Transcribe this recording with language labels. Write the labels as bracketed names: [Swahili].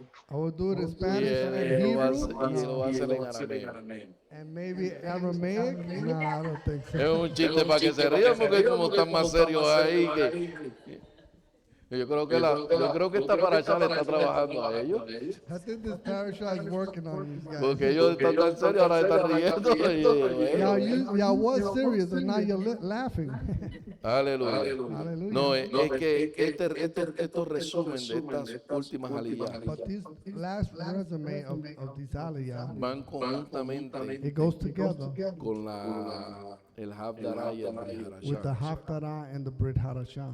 [English] I will do it in [Spanish] y [English] Spanish and [Spanish] él lo va a hacer, [English] Hebrew [Spanish] y lo va a hacer en arameo. [English] and maybe Aramaic. Nah, I don't think [Spanish] Es [English] so. [Spanish] un chiste para que se rían porque como están más serios ahí que yo creo que esta paracha le está trabajando a ellos [English] I think this parasha is working on these guys. [Spanish] porque ellos están tan serios ahora están riendo [English] Y'all was serious and now you're laughing. [Spanish] aleluya. [English] Hallelujah. [Spanish] No, es que estos resumen de estas últimas aliyah [English] But this last resume of these Aliyah, [Spanish] van conjuntamente [English] it goes together [Spanish] con el Habdará y el Brit [English] with the [Spanish] Hadashah. [English] Haftarah and the Brit Hadashah.